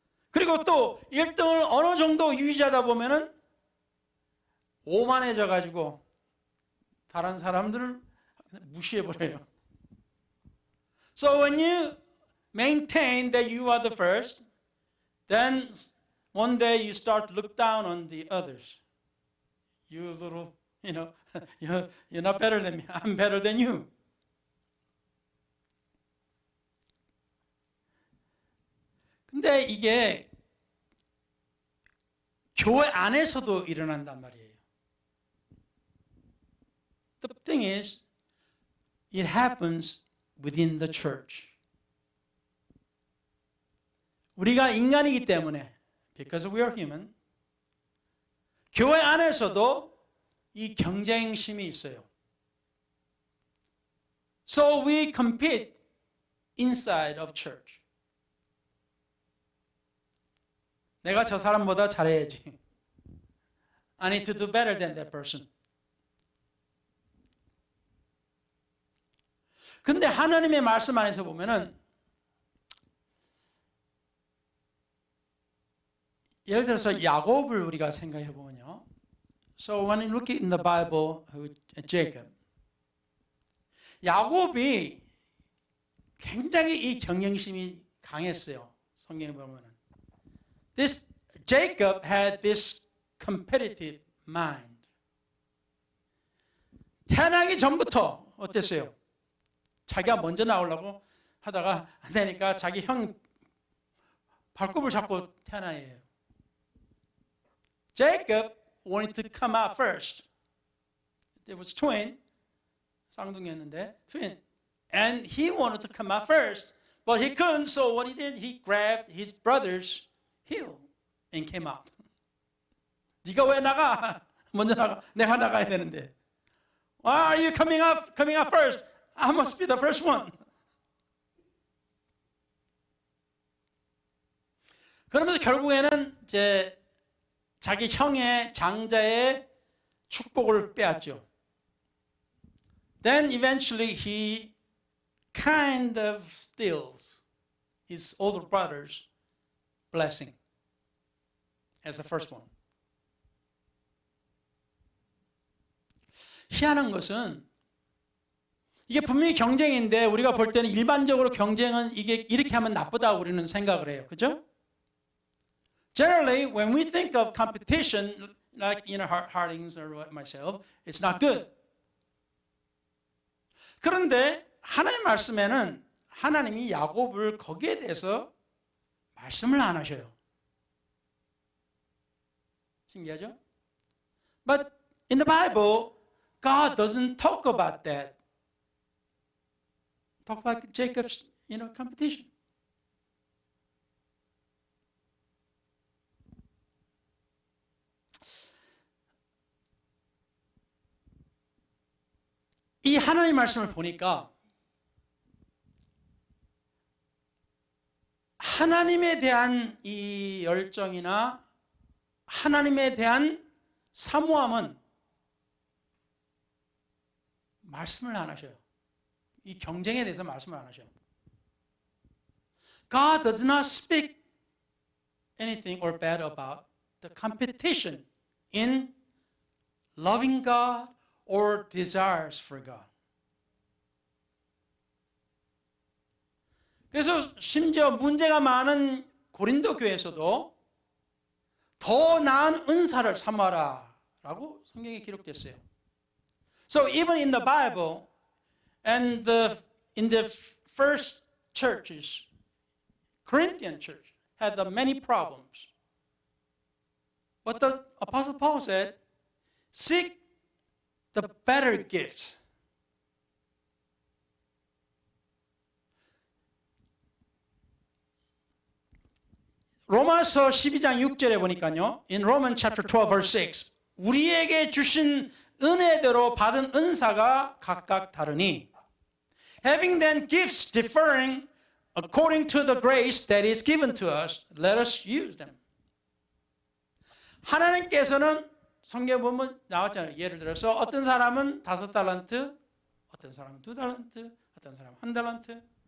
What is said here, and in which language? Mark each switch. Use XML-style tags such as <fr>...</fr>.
<ko>그리고 또 1등을 어느 정도 유지하다 보면은 오만해져 가지고 다른 사람들을 무시해버려요.</ko> <en>So when you maintain that you are the first, then one day you start to look down on the others. You little, you're not better than me. I'm better than you.</en> <ko>근데 이게 교회 안에서도 일어난단 말이에요.</ko> <en>The thing is, it happens within the church.</en> <ko>우리가 인간이기 때문에,</ko> <en>because we are human,</en> <ko>교회 안에서도 이 경쟁심이 있어요.</ko> <en>So we compete inside of church.</en> <ko>내가 저 사람보다 잘해야지.</ko> <en>I need to do better than that person.</en> <ko>근데 하나님의 말씀 안에서 보면은 예를 들어서 야곱을 우리가 생각해 보면요.</ko> <en>So when you look in the Bible, Jacob,</en> <ko>야곱이 굉장히 이 경쟁심이 강했어요. 성경에 보면은.</ko> <en>This Jacob had this competitive mind.</en> <ko>태어나기 전부터 어땠어요? 자기가 먼저 나오려고 하다가 안 되니까 자기 형 발굽을 잡고 태어나요.</ko> <en>Jacob wanted to come out first. There was twin,</en> <ko>쌍둥이였는데</ko> <en>twin, and he wanted to come out first, but he couldn't. So what he did, he grabbed his brother's heel and came out.</en> <ko>네가 왜 나가? 먼저 나가. 내가 나가야 되는데.</ko> <en>Why are you coming out first? I must be the first one.</en> <ko>그러면서 결국에는 이제 자기 형의 장자의 축복을 빼앗죠.</ko> <en>Then eventually he kind of steals his older brother's blessing as the first one.</en> <ko>희한한 것은 이게 분명히 경쟁인데 우리가 볼 때는 일반적으로 경쟁은 이게 이렇게 하면 나쁘다고 우리는 생각을 해요. 그죠?</ko> <en>Generally, when we think of competition, like Hardings or myself, it's not good.</en> <ko>그런데 하나님 말씀에는 하나님이 야곱을 거기에 대해서 말씀을 안 하셔요. 신기하죠?</ko> <en>But in the Bible, God doesn't talk about that. Talk about Jacob's, competition.</en> <ko>이 하나님 말씀을 보니까 하나님에 대한 이 열정이나 하나님에 대한 사모함은 말씀을 안 하셔요. 이 경쟁에 대해서 말씀을 안 하셔요.</ko> <en>God does not speak anything or bad about the competition in loving God or desires for God.</en> <ko>그래서 심지어 문제가 많은 고린도 교회에서도 더 나은 은사를 삼아라라고 성경에 기록됐어요.</ko> <en>So even in the Bible and in the first churches, Corinthian church had many problems. But the Apostle Paul said, seek the better gifts.</en> <ko>로마서 12장 6절에 보니까요.</ko> <en>In Romans chapter 12 verse 6.</en> <ko>우리에게 주신 은혜대로 받은 은사가 각각 다르니</ko> <en>having then gifts differing according to the grace that is given to us, let us use them.</en> <ko>하나님께서는 성경에 보면 나왔잖아요. 예를 들어서 어떤 사람은 5달란트, 어떤 사람은 2달란트, 어떤 사람은 1달란트.</ko>